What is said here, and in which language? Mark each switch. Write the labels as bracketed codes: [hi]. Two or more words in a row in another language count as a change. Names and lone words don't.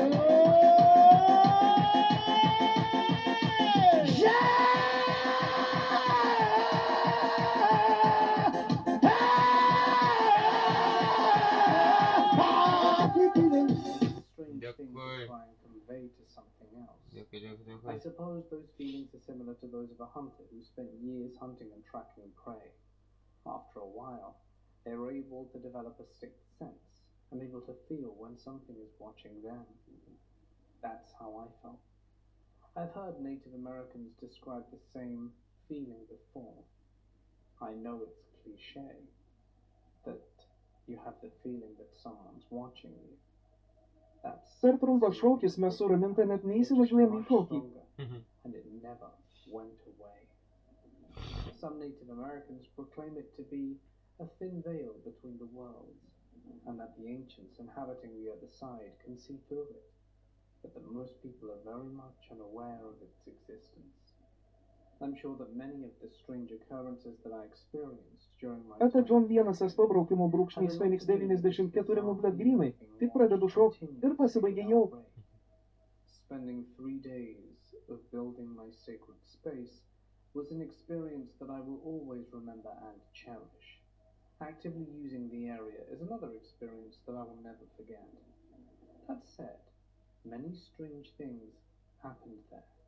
[en] strange thing to [lt] Dėkui. [en] try and convey to something else. [lt] Dėkui, dėkui, [en] I [lt] dėkui. [en] suppose those feelings are similar to those of a hunter who spent years hunting and tracking prey. After a while, they are able to develop a sixth sense and able to feel when something is watching them. That's how I felt. I've heard Native Americans describe the same feeling before. I know it's cliché, that you have the feeling that someone's watching you. That's [lt] Per trumpas šokis mes su Raminta net neįsivažiuojam į šokį. [en] and it never went away. Some Native Americans proclaim it to be a thin veil between the worlds, and that the ancients inhabiting the other side can see through it, but that most people are very much unaware of its existence. I'm sure that many of the strange occurrences that I experienced during my Eta time [lt] John 1 braukimo brūkšnys Phoenix 94 nublet grynai. Tik pradedu šokti ir pasibaigia jau. [en] Spending 3 days of building my sacred space was an experience that I will always remember and cherish. Actively using the area is another experience that I will never forget. That said, many strange things happened there.